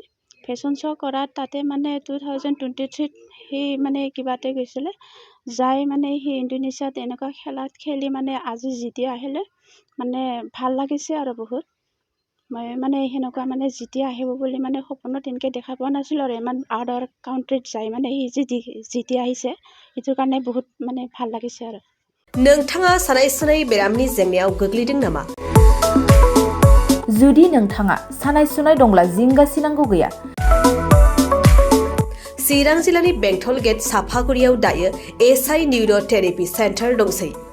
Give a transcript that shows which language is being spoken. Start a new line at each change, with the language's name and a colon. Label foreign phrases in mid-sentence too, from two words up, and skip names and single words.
English: fashion show'
Assamese: কৰাত তাতে মানে 2023 সি মানে কিবাতে গৈছিলে, যাই মানে সি ইণ্ডোনেছিয়াত এনেকুৱা খেলি মানে আজি যেতিয়া আহিলে মানে ভাল লাগিছে আৰু বহুত। মই মানে সেনেকুৱা মানে যেতিয়া আহিব বুলি মানে সপোনত তেনেকৈ দেখা পোৱা নাছিলোঁ আৰু ইমান
English: other countryত
Assamese: যাই মানে সি যেতিয়া আহিছে সেইটোৰ কাৰণে বহুত মানে ভাল লাগিছে আৰু।
Bodo: नोंथाङा सानाय सुनाय बेरामनि जेंनायाव गोग्लैदों नामा? जुदि नोंथाङा सानाय सुनाय दंब्ला जिंगासिनांगौ गैया। चिरां जिल्लानि बेंटल गेट साफागुरियाव दायो एसआइ निउर' थेरापि सेन्टार दंसै।